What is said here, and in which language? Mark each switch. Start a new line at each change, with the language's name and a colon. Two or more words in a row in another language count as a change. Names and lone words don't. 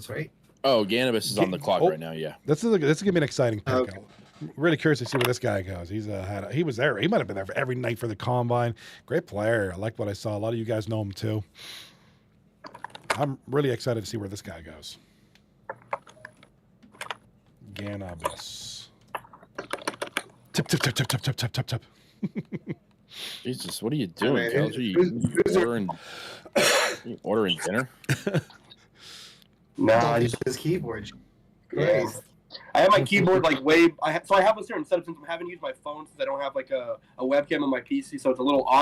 English: Oh, Gannabis is on the clock right now. Yeah. This is gonna be an exciting pick. Okay. Really curious to see where this guy goes. He was there. He might have been there for every night for the combine. Great player. I like what I saw. A lot of you guys know him too. I'm really excited to see where this guy goes. Ganabus. Tip, tip, tip, tip, tip, tip, tip, tip, tip. Jesus, what are you doing, man, Kels? Are you ordering dinner? Nah, Use his keyboard. yeah. Christ. I have my keyboard like so I have a certain setup since I'm having to use my phone since I don't have like a webcam on my PC, so it's a little awkward.